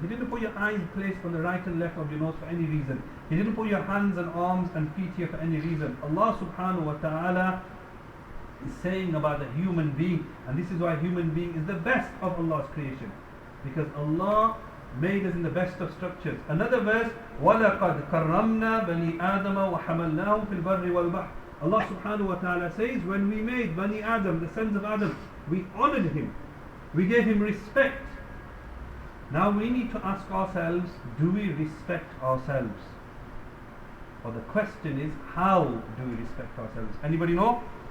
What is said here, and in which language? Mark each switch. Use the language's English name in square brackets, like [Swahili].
[English] He didn't put your eyes placed on the right and left of your nose for any reason. He didn't put your hands and arms and feet here for any reason. Allah subhanahu wa ta'ala is saying about the human being, and this is why human being is the best of Allah's creation, because Allah made us in the best of structures. Another verse, [Arabic] وَلَقَدْ كَرَّمْنَا بَنِي آدَمَ وَحَمَلْنَاهُمْ فِي الْبَرِّ وَالْبَحْرِ. [English] Allah subhanahu wa ta'ala says, when we made Bani Adam, the sons of Adam, we honored him, we gave him respect. Now we need to ask ourselves, do we respect ourselves? Or the question is, how do we respect ourselves? Anybody know?